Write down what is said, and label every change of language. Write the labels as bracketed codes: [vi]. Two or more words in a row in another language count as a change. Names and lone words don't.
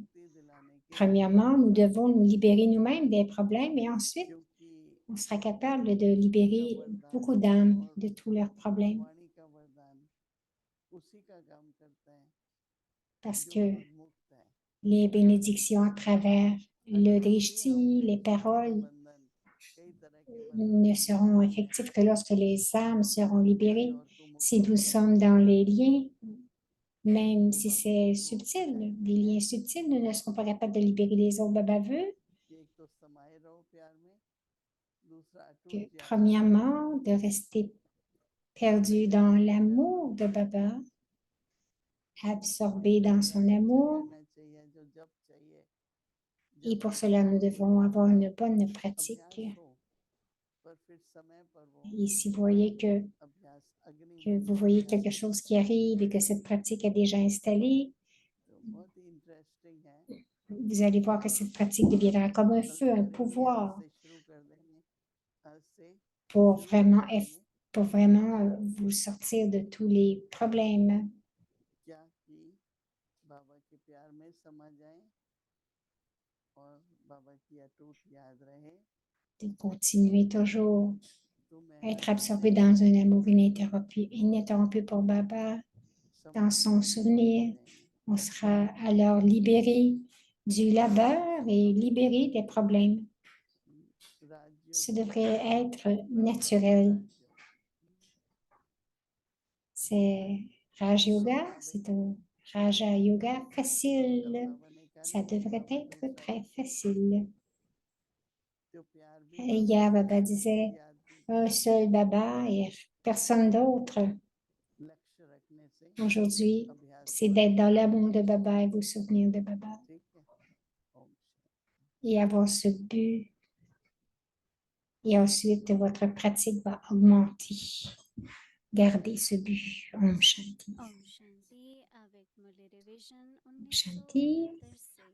[fr] Premièrement, nous devons nous libérer nous-mêmes des problèmes et ensuite, on sera capable de libérer beaucoup d'âmes de tous leurs problèmes. [hi] वाणी का वरदान उसी का काम करता है [fr] Parce [hi] जो [fr] que [hi] खुद मुक्त है [fr] les bénédictions à travers le drishti, les paroles, [hi] बंधन कई तरह के [fr] ne [hi] बंधन [fr] seront effectifs que lorsque les âmes seront libérées. [hi] और को मुक्त [fr] Si nous sommes dans les liens, même si c'est subtil, des liens subtils, nous ne serons pas capables de libérer les autres. Baba veut [hi] कि एक तो समाये रहो प्यार में दूसरा [fr] que, [hi] अटूट याद [fr] premièrement, de rester perdu dans l'amour de Baba, absorbé dans son amour, [hi] करना चाहिए जो जब चाहिए [fr] et pour cela, nous devons avoir une bonne pratique. [hi] अभ्यास हो पर फिर समय पर वो [fr] Et si vous voyez [hi] अभ्यास अग्नि [fr] que [hi] में [fr] vous [hi] वो [fr] voyez [hi] अभ्यास [fr] quelque chose qui arrive et que cette pratique est déjà installée, [hi] तो बहुत ही इंटरेस्टिंग है [fr] vous allez voir que cette pratique deviendra comme un [hi] कल [fr] feu, un [hi] करेंगे आज [fr] pouvoir [hi] से शुरू कर देंगे आज से [fr] pour [hi] शुरू [fr] vraiment, [hi] कर देंगे [fr] pour vraiment vous sortir de tous les problèmes. [hi] क्या कि बाबा के प्यार में समा जाए और बाबा की अटूट याद रहे [fr] De continuer toujours [hi] तो [fr] à être [hi] मेहनत [fr] absorbé [hi] से [fr] dans un amour ininterrompu pour Baba, dans son [hi] समस्याओं से मुक्त [fr] souvenir. [hi] हो जाएंगे [fr] On sera alors libéré du labeur et libéré des problèmes. [hi] राज्यों [fr] Ce [hi] को [fr] devrait être [hi] ब्रह्मांड के [fr] naturel. [hi] राज्यों [fr] C'est Raja Yoga, [hi] सुख [fr] c'est [hi] देंगे [fr] un Raja Yoga [hi] तब [fr] facile. [hi] बाबा ने कहा [fr] Ça [hi] ना एक [fr] devrait [hi] बाबा [fr] être [hi] दूसरा [fr] très [hi] एक [fr] facile. [hi] जो प्यार भी [fr] Et [hi] बाबा [fr] hier, [hi] का [fr] Baba [hi] है [fr] disait, [hi] याद भी [fr] un seul Baba et personne d'autre. [hi] लक्ष्य रखने से [fr] Aujourd'hui, [hi] अभ्यास [fr] c'est [hi] बढ़ [fr] d'être dans [hi] जाएगा [fr] l'amour de Baba et vous souvenir de Baba [hi] ठीक है ओम [fr] et avoir ce but. Et ensuite, votre pratique va augmenter. Gardez ce but. [hi] Om Shanti. ओम शांति avec Murli Revision Om Shanti. 1969 से